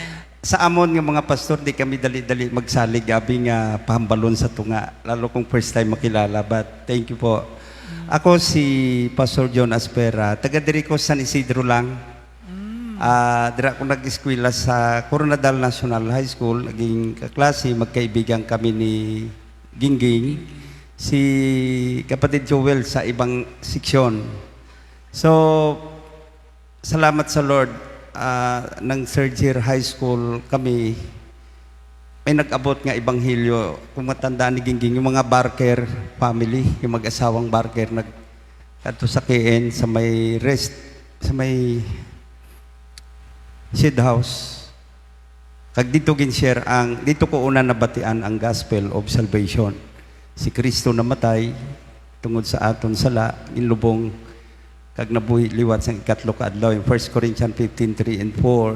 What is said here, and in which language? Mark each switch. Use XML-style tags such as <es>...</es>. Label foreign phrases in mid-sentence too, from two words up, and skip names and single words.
<hil>Sa amon nga mga pastor, di kami dali-dali magsalig gabi nga pahambalon sa tunga, lalo kung</hil> <en>first time</en> <hil>makilala.</hil> <en>But thank you po.</en> <hil>Ako si Pastor John Aspera, taga diri ko San Isidro lang. Dira ko nag-eskwela sa Coronadal National High School,</hil> <tl>naging kaklase, magkaibigan kami ni Gingging, si kapatid Joel sa ibang seksyon. So, salamat sa Lord.</tl> <hil>Ng</hil> <en>third year high school</en> <hil>kami, may nag-abot nga ibanghilyo.</hil> <tl>Kung matandaan ni Gingging, yung mga Barker family, yung mag-asawang Barker, nagkato sa KN, sa may rest, sa may Shed House.</tl> <hil>Kag dito gin-share dito ko una nabatian ang</hil> <en>gospel of salvation.</en> <hil>Si Kristo namatay tungod sa aton sala, inlubong kag nabuhi liwat sa ikatlo ka adlaw, 1 Corinthians 15:3 and 4.</hil>